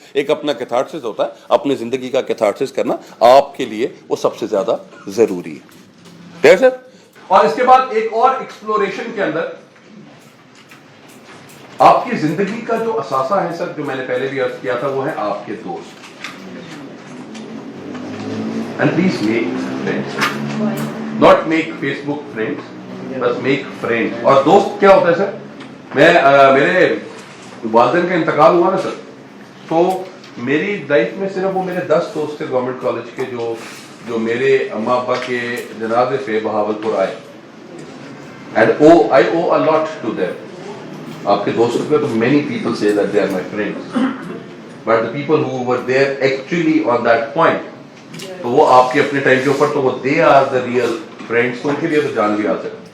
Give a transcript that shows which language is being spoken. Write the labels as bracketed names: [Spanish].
[Urdu] ایک اپنا کیتھارسس ہوتا ہے, اپنی زندگی کا کیتھارسس کرنا آپ کے لیے وہ سب سے زیادہ ضروری ہے سر. اور اس کے بعد ایک اور ایکسپلوریشن کے اندر آپ کی زندگی کا جو اثاثہ ہے سر, جو میں نے پہلے بھی عرض کیا تھا, وہ ہے آپ کے دوست. [English] And please make friends. Not make Facebook friends, but make friends. [Urdu] اور دوست کیا ہوتا ہے سر, میں میرے والدین کا انتقال ہوا نا سر, تو میری لائف میں صرف وہ میرے 10 دوست تھے گورنمنٹ کالج کے جو میرے اما ابا کے جنازے پہ بہاولپور آئے. [English] And I owe a lot to them. [Urdu] آپ کے دوستوں پہ تو [English] many people say that they are my friends, but the people who were there actually on that point, [Urdu] تو وہ آپ کے اپنے ٹائم کے اوپر تو وہ [English] they are the real friends, [Urdu] تو ان کے لیے تو جان بھی حاصل.